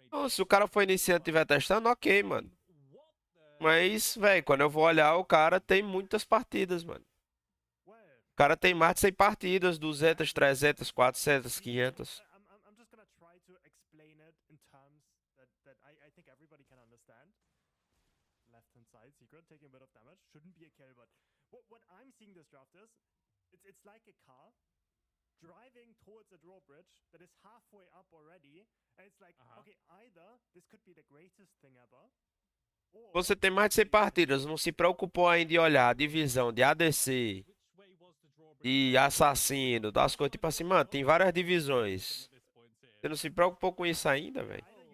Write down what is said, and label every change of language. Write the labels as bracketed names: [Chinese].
[Portuguese] Se o cara for iniciante e estiver testando, ok, mano. Mas, velho, quando eu vou olhar, o cara tem muitas partidas, mano. O cara tem mais de 100 partidas, 200, 300, 400, 500. [English] I'm just gonna try to explain it in terms that I think everybody can understand. Left hand side, Secret taking a bit of damage. Shouldn't be a kill, but what I'm seeing this draft is, it's like a car driving towards a drawbridge that is halfway up already, and it's like, okay, either this could be the greatest thing ever. [Portuguese] Você tem mais de 100 partidas, não se preocupou ainda em olhar a divisão de ADC e assassino, das coisas tipo assim, mano, tem várias divisões. Você não se preocupou com isso ainda, velho?